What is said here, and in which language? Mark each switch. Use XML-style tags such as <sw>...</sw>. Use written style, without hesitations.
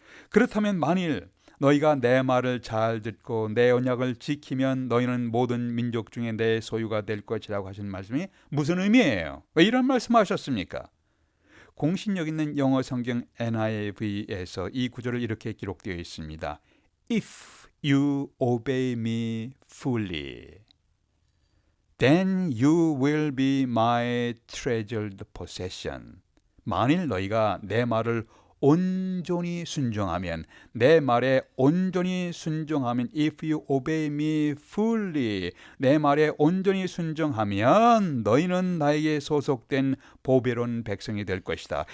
<ko>그렇다면 만일 너희가 내 말을 잘 듣고 내 언약을 지키면 너희는 모든 민족 중에 내 소유가 될 것이라고 하신 말씀이 무슨 의미예요? 왜 이런 말씀하셨습니까? 공신력 있는 영어 성경 NIV에서 이 구절을 이렇게 기록되어 있습니다.</ko> <en>If you obey me fully, then you will be my treasured possession.</en> <ko>만일 너희가 내 말을 온전히 순종하면, 내 말에 온전히 순종하면,</ko> <en>if you obey me fully,</en> <ko>내 말에 온전히 순종하면 너희는 나에게 소속된 보배로운 백성이 될 것이다.</ko>